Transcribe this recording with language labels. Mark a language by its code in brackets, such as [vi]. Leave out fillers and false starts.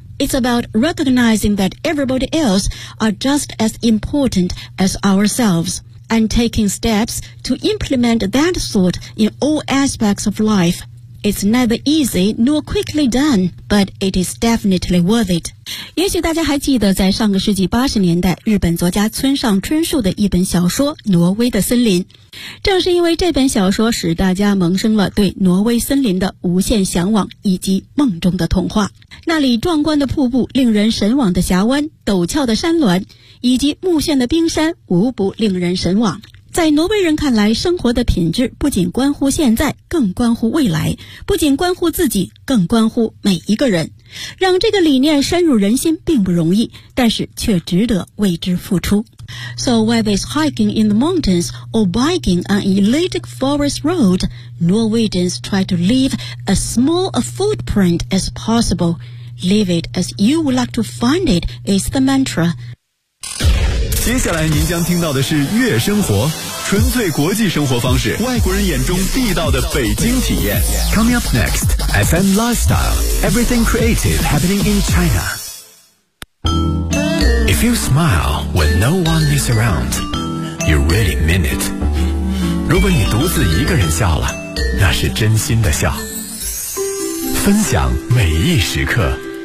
[en] It's about recognizing that everybody else are just as important as ourselves, and taking steps to implement that thought in all aspects of life. It's neither easy nor quickly done, but it is definitely worth it. [zh] 也许大家还记得在上个世纪80年代日本作家村上春树的一本小说《挪威的森林》，正是因为这本小说使大家萌生了对挪威森林的无限向往以及梦中的童话。那里壮观的瀑布、令人神往的峡湾、陡峭的山峦以及目眩的冰山无不令人神往。在挪威人看来，生活的品质不仅关乎现在，更关乎未来，不仅关乎自己，更关乎每一个人。让这个理念深入人心并不容易，但是却值得为之付出。 [en] So whether it's hiking in the mountains or biking on an elliptic forest road, Norwegians try to leave as small a footprint as possible. Leave it as you would like to find it is the mantra. [zh] 接下来您将听到的是悦生活，纯粹国际生活方式，外国人眼中地道的北京体验。 [en] Coming up next, FM Lifestyle, Everything Creative Happening in China. If you smile when no one is around, you really mean it. [zh] 如果你独自一个人笑了，那是真心的笑，分享每一时刻。